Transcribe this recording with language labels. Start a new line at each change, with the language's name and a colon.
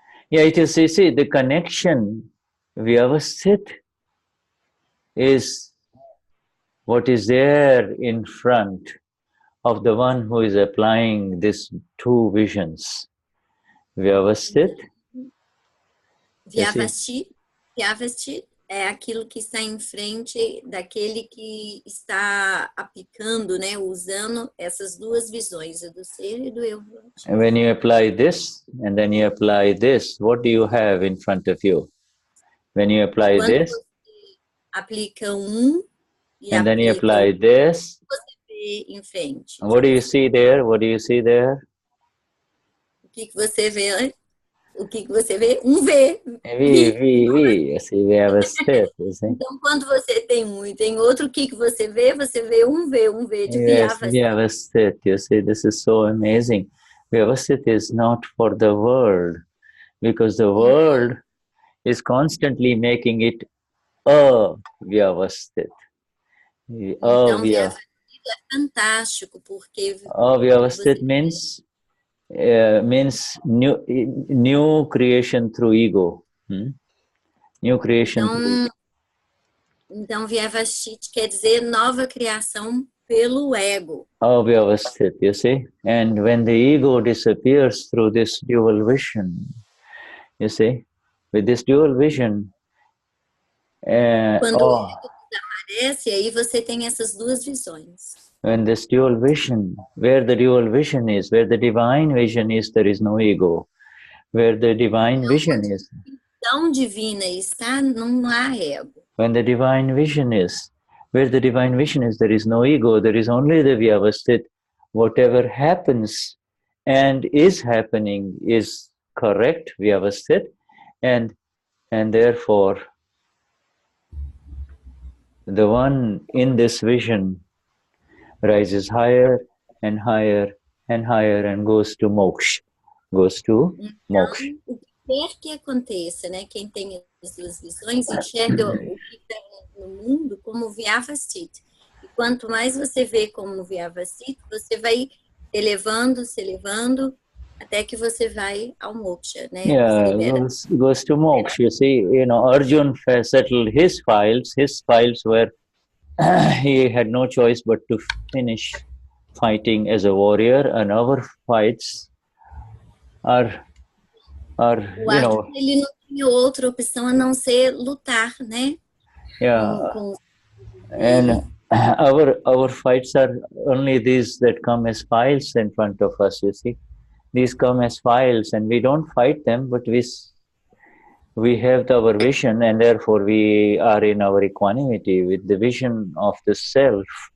English: Yeah, it is. You see, the connection vyavasthit is what is there in front of the one who is applying these two visions. Vyavasthit.
Portuguese: Vyavasthit é aquilo que está em frente daquele que está aplicando, né, usando essas duas visões, a do ser e do eu.
English: And when you apply this and then you apply this, what do you have in front of you? When you apply this,
Portuguese: aplica
English: and then you apply this,
Portuguese: você vê em frente.
English: What do you see there? What do you see there?
Portuguese: O que você vê? O que você vê? V. Vi. Assim, vyavasthit. Então, quando você tem e tem outro, o que você vê? Você vê V de vyavasthit. Vyavasthit.
English: You see, this is so amazing. Vyavasthit is not for the world, because the world is constantly making it vyavasthit.
Portuguese: Então, vyavasthit é fantástico, porque
English: vyavasthit means new creation through ego. New creation.
Portuguese: Então, vyavasthit quer dizer nova criação pelo ego.
English: Vyavasthit, you see? And when the ego disappears through this dual vision, you see? With this dual vision,
Portuguese: quando o ego desaparece, aí você tem essas duas visões.
English: When this dual vision, where the dual vision is, where the divine vision is, there is no ego. Where the divine vision is.
Portuguese: Então divina está, não há ego.
English: When the divine vision is, where the divine vision is, there is no ego. There is only the vyavasthit. Whatever happens and is happening is correct, vyavasthit, and therefore the one in this vision rises higher and higher and higher and goes to moksha.
Portuguese: Então, o que quer que aconteça, né? Quem tem as duas visões enxerga o que está no mundo como vyavasthit. E quanto mais você vê como vyavasthit, você vai se elevando até que você vai ao moksha, né?
English: Yeah, goes to moksha. You see, Arjun settled his files. His files were he had no choice but to finish fighting as a warrior, and our fights are
Portuguese: ele não tinha outra opção a não ser lutar, né?
English: Yeah. And our fights are only these that come as files in front of us, you see. These come as files, and we don't fight them, but we have our vision, and therefore we are in our equanimity with the vision of the self.